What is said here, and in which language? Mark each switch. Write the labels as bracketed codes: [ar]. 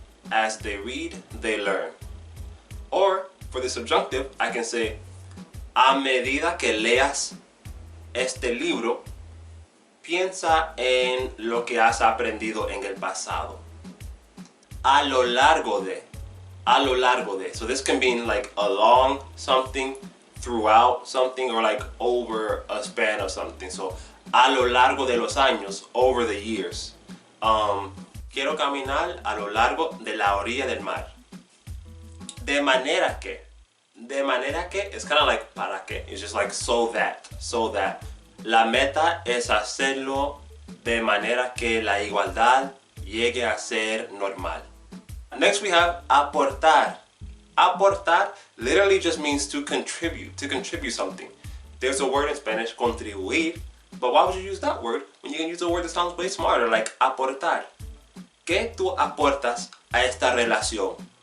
[en] As they read, they learn. Or for the subjunctive, I can say [es] a medida que leas este libro, piensa en lo que has aprendido en el pasado. A lo largo de. A lo largo de. [en] So this can mean like along something, throughout something, or like over a span of something. So [es] a lo largo de los años, [en] over the years. [es] Quiero caminar a lo largo de la orilla del mar. De manera que. De manera que [en] is kind of like [es] para que. [en] It's just like so that. So that. [es] La meta es hacerlo de manera que la igualdad llegue a ser normal. [en] Next we have aportar. Aportar literally just means to contribute something. There's a word in Spanish, contribuir, but why would you use that word when you can use a word that sounds way smarter, like aportar? [es] ¿Qué tú aportas a esta relación?